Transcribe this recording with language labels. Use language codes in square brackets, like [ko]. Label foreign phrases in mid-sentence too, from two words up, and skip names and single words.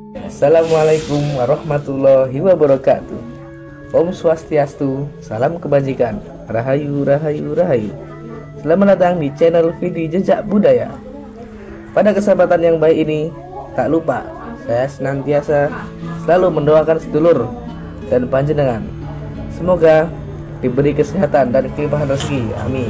[ar] Assalamualaikum warahmatullahi wabarakatuh. [sa] Om Swastiastu, [id] salam kebajikan. Rahayu, rahayu, rahayu. Selamat datang di channel Vidi Jejak Budaya. Pada kesempatan yang baik ini, tak lupa saya senantiasa selalu mendoakan sedulur dan panjenengan. Semoga diberi kesehatan dan kelimpahan rezeki. Amin.